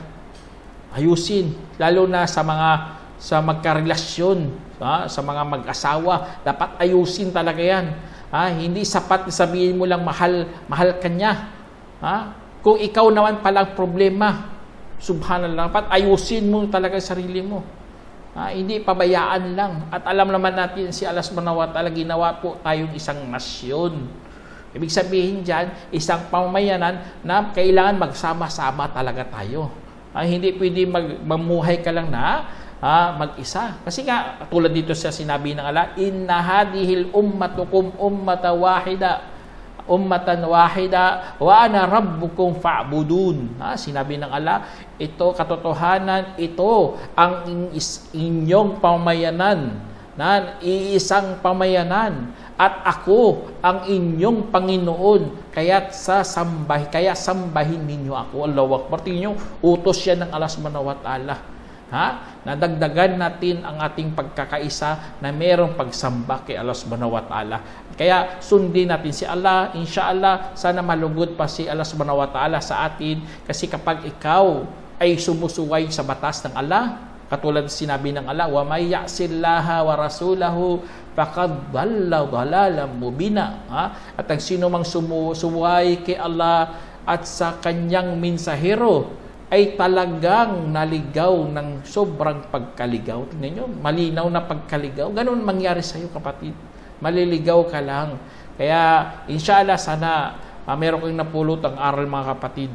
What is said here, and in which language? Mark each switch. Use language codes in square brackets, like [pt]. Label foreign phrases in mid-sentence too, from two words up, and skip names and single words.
[tl] Ayusin, lalo na sa magkarelasyon, sa mga mag-asawa, dapat ayusin talaga yan. Hindi sapat na sabihin mo lang mahal ka niya. Kung ikaw naman palang problema, subhanallah, dapat ayusin mo talaga sarili mo. Hindi pabayaan lang. At alam naman natin, si Allah [ar] سبحانه وتعالى, [tl] ginawa po tayong isang nasyon. Ibig sabihin dyan, isang pamamayanan na kailangan magsama-sama talaga tayo. Hindi pwede mamuhay ka lang na mag-isa. Kasi tulad dito sa sinabi ng Allah, [ar] إن هذه أمتكم أمة واحدة وأنا ربكم فاعبدون. [tl] Sinabi ng Allah, ito katotohanan, ito ang inyong pamayanan, na iisang pamayanan, at ako ang inyong Panginoon, kaya sambahin ninyo ako. [ar] الله أكبر. [tl] Tingnan niyo, utos yan ng Allah [ar] سبحانه وتعالى. [tl] Nadagdagan natin ang ating pagkakaisa na mayroong pagsamba kay Allah [ar] سبحانه وتعالى. [tl] Kaya sundin natin si Allah. Inshallah, sana malugod pa si Allah [ar] سبحانه وتعالى [tl] sa atin. Kasi kapag ikaw ay sumusuway sa batas ng Allah, katulad sinabi ng Allah, [ar] ومن يعص الله ورسوله فقد ضل ضلالا مبينا. [tl] At ang sino mang sumuway kay Allah at sa kanyang mensahero, ay talagang naligaw ng sobrang pagkaligaw. Tingnan nyo, malinaw na pagkaligaw. Ganun mangyari sa iyo, kapatid. Maliligaw ka lang. Kaya, inshallah, sana meron kang napulot ang aral, mga kapatid.